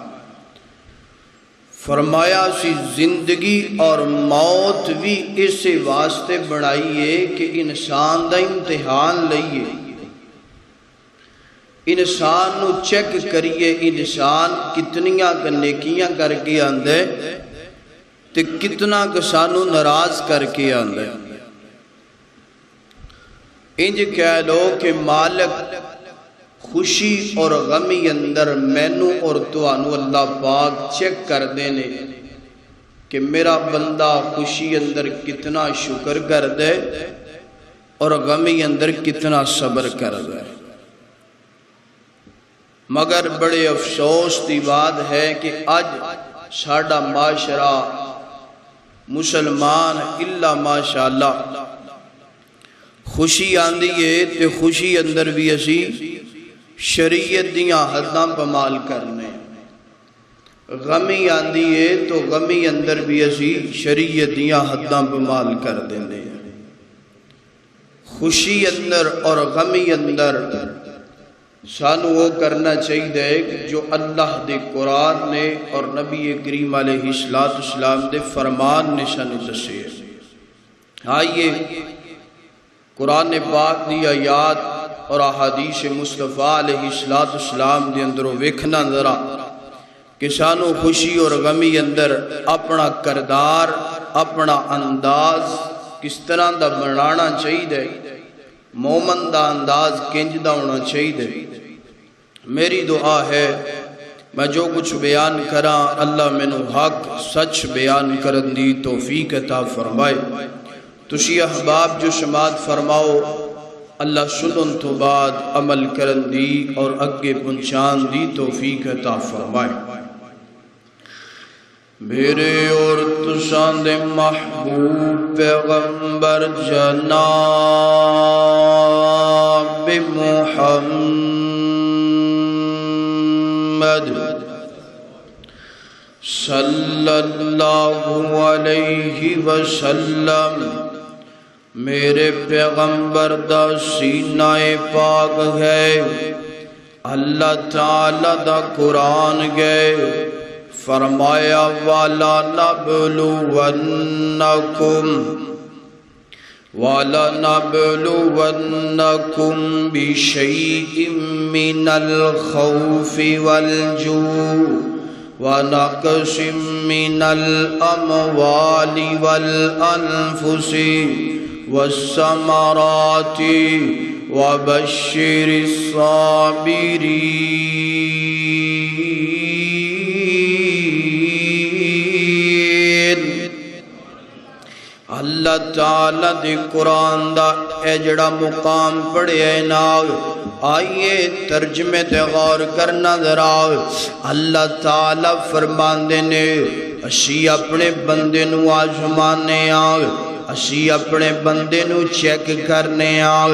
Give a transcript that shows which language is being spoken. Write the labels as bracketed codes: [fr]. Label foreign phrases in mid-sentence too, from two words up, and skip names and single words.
[pa] فرمایا سی زندگی اور موت بھی اس واسطے بنائیے کہ انسان دا امتحان لئیے، انسان نو چیک کریے انسان کتنیاں نیکیاں کر کے آندے تے کتنا کسانو ناراض کر کے آندے۔ انج کہہ لو کہ مالک خوشی اور غمی اندر مینو اور توانو اللہ پاک چیک کر دینے کہ میرا بندہ خوشی اندر کتنا شکر کر دے اور غمی اندر کتنا صبر کر دے۔ مگر بڑے افسوس دی بات ہے کہ آج ساڈا معاشرہ مسلمان [ar] الا ماشاءاللہ [pa] خوشی آندی ہے تے خوشی اندر بھی اسی شریعت دیاں حداں پامال کرنے، غمی آندی ہے تو غمی اندر بھی اسی شریعت دیاں حداں پامال کر دینے۔ خوشی اندر اور غمی اندر سانو وہ کرنا چاہیے جو اللہ دے قرآن نے اور نبی کریم [ar] علیہ السلام [pa] دے فرمان نے سانو دسے۔ آئیے قرآن پاک دی آیات اور احادیث مصطفیٰ [ar] علیہ السلام [pa] دے اندروں ویکھنا ذرا کہ سانو خوشی اور غمی اندر اپنا کردار اپنا انداز کس طرح دا بنانا چاہیے، مومن دا انداز کنج دا ہونا چاہیے۔ میری دعا ہے میں جو کچھ بیان کراں اللہ مینو حق سچ بیان کرن دی توفیق عطا فرمائے۔ تسی احباب جو سماعت فرماؤ اللہ سنن تو بعد عمل کرن دی اور اگے پہنچان دی توفیق عطا فرمائے۔ میرے اور تساں دے محبوب پیغمبر جناب محمد [ar] صلی اللہ علیہ وسلم [pa] میرے پیغمبر دا سینہ پاک ہے، اللہ تعالی دا قرآن گئے، فرمایا [ar] وَلَنَبْلُوَنَّكُمْ بِشَيْءٍ مِّنَ الْخَوْفِ وَالْجُوعِ وَنَقْصٍ مِّنَ الْأَمْوَالِ وَالْأَنفُسِ وَالثَّمَرَاتِ وَبَشِّرِ الصَّابِرِينَ۔ [pa] اللہ تعالیٰ دی قرآن دا اے جڑا مقام پڑھے نال آئیے ترجمے تے غور کرنا ذرا۔ اللہ تعالیٰ فرماندے نے اسی اپنے بندے نو آزمانے آگ، اسی اپنے بندے نو چیک کرنے آگ۔